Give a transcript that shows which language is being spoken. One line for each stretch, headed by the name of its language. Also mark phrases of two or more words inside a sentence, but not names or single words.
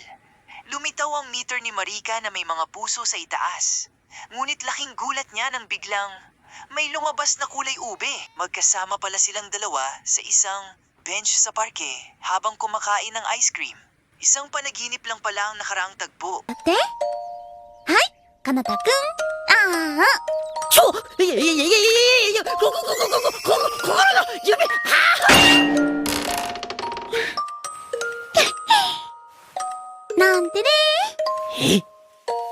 Filipino: Lumitaw ang meter ni Marika na may mga puso sa itaas. Ngunit laking gulat niya nang biglang may lumabas na kulay ube. Magkasama pala silang dalawa sa isang bench sa parke habang kumakain ng
English: ice cream.
Filipino: Isang panaginip lang pala ang nakaraang tagpo. Ate?
Japanese: Hai, Kanata-kun. Ah. ちょいやいやいやいやいやいや心の夢なんてね。え